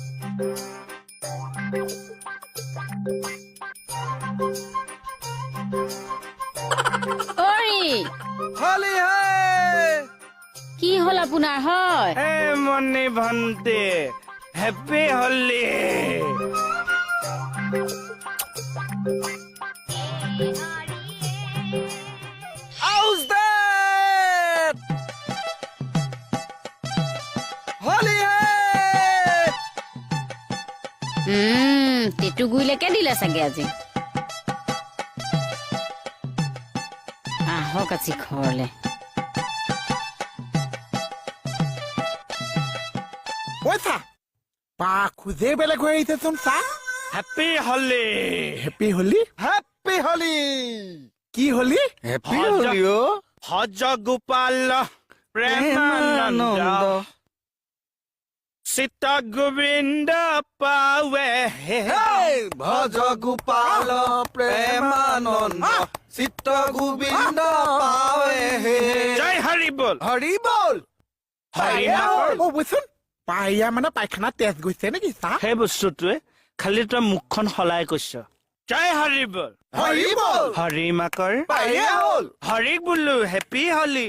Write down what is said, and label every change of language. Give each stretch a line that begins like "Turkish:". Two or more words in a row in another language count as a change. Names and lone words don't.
Hindi: অৰি होली है
Assamese: কি হ'ল আপোনাৰ হয় এ মনি ভন্টি
English: happy Holi How's that?
Hindi: होली है
Assamese: টেটুগুৰিলৈকে দিলে চাগে আজি আহক আজি ঘৰলে What's পা খুজে বেলেগ হৈ আহিছেচোন চা
English: happy Holi happy Holi happy Holi
Assamese: কি হোলি
English: हैप्पी
Hindi: होली हो भज गोपाल प्रेमानंद चित गोविंद पावे भज गोपाल प्रेमानंद चित्त गोविंद पावे हे
Assamese: জয় হৰি বল
Hindi: हरि बोल
Assamese: হৰি অ বুচোন পাইয়া মানে পায়খানা তেজ গৈছে নেকি চা সেই বস্তুটোৱে খালি তই মুখখন সলাই কৈছ জয় হৰি বল
Hindi: हरि बोल
Assamese: হৰি মাকৰ पाइए होल হৰিক বোলো
English: happy Holi